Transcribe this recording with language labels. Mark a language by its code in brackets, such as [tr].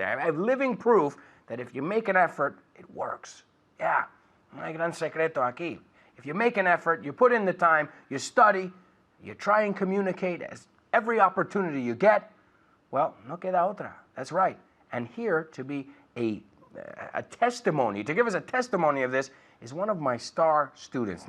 [en] I have living proof that if you make an effort, it works. [es] Yeah, no hay gran secreto aquí. [en] If you make an effort, you put in the time, you study, you try and communicate as every opportunity you get, well, no queda otra. That's right. And here to be a testimony, to give us a testimony of this, is one of my star students.